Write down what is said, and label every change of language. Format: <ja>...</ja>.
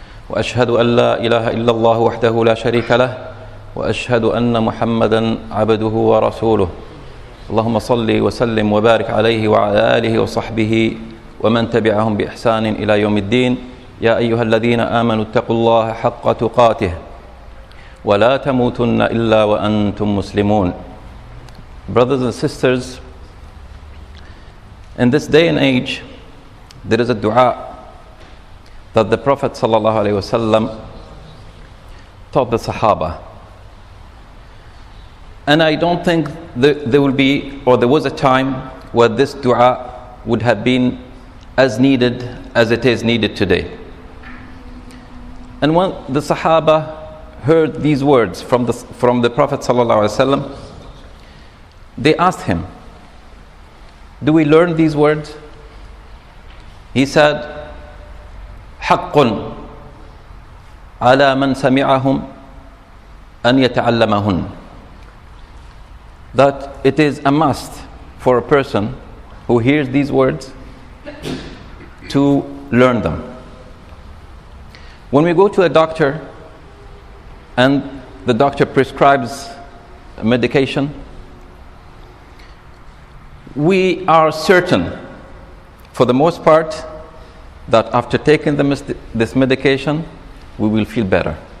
<ar>وأشهد أن لا إله إلا الله وحده لا شريك له وأشهد أن محمدا عبده ورسوله اللهم صل وسلم وبارك عليه وعلى آله وصحبه ومن تبعهم بإحسان إلى يوم الدين يا أيها الذين آمنوا اتقوا الله حق تقاته ولا تموتن إلا وأنتم مسلمون.</ar> <en>Brothers and sisters, in this day and age there is a dua that the Prophet ﷺ taught the Sahaba, and I don't think there will be, or there was a time where this dua would have been as needed as it is needed today. And when the Sahaba heard these words from the Prophet ﷺ, they asked him, do we learn these words?</en> <ar>He said, حق على من سمعهم أن يتعلمهن.</ar> <en>That it is a must for a person who hears these words to learn them. When we go to a doctor and the doctor prescribes a medication, we are certain, for the most part, that after taking this medication, we will feel better.</en>